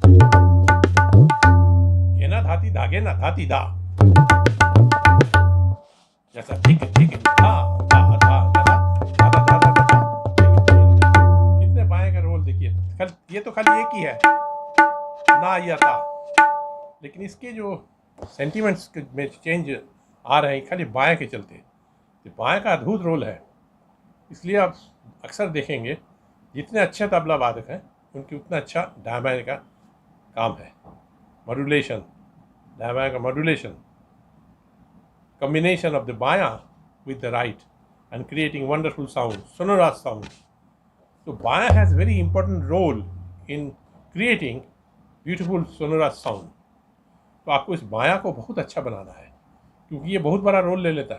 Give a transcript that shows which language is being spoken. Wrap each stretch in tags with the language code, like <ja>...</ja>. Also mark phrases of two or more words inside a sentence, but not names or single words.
<hi>घेना धाती धागे ना धाती धा, जैसा ठीक ठीक धा धा धा धा धा धा धा धा धा। कितने बाएं का रोल देखिए, ये तो खाली एक ही है ना या था, लेकिन इसके जो सेंटिमेंट्स में चेंज आ रहे हैं खाली बाएं के चलते। तो बाएं का अद्भुत रोल है, इसलिए आप अक्सर देखेंगे जितने अच्छे तबला वादक हैं उनकी उतना अच्छा दाएं का काम है। मॉड्यूलेशन, दाएं का मॉड्यूलेशन,</hi> <en>combination of the baya with the right and creating wonderful sound, sonorous sound. So baya has very important role in creating beautiful sonorous sound.</en> <hi>तो आपको इस बाया को बहुत अच्छा बनाना है क्योंकि ये बहुत बड़ा रोल ले लेता है।</hi>